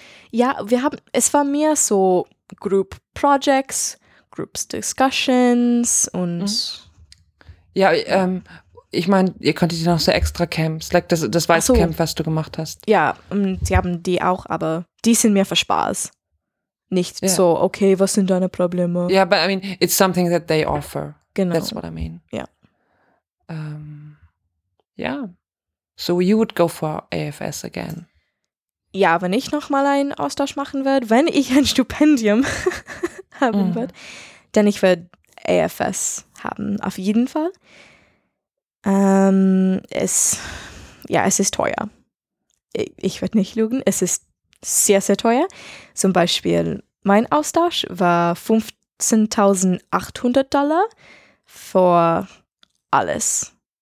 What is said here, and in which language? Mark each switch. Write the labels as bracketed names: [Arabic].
[German] Ja, es war mehr so [English] Group Projects. Groups, Discussions und... [German] Ja, ich meine, ihr konntet ja noch so extra Camps, like das weiße Camp, was du gemacht hast. Ja, sie haben die auch, aber die sind mehr für Spaß. Nicht so, okay, was sind deine Probleme? Ja, [English] yeah, but I mean, it's something that they offer. [German] Genau. [English] That's what I mean. [German] Ja. [English] Yeah. So you would go for AFS again? [German] ja, wenn ich nochmal einen Austausch machen werde, wenn ich ein Stipendium haben werde, dann ich werde AFS haben, auf jeden Fall. Es ist teuer. Ich werde nicht lügen, es ist sehr, sehr teuer. Zum Beispiel, mein Austausch war $15,800 für alles.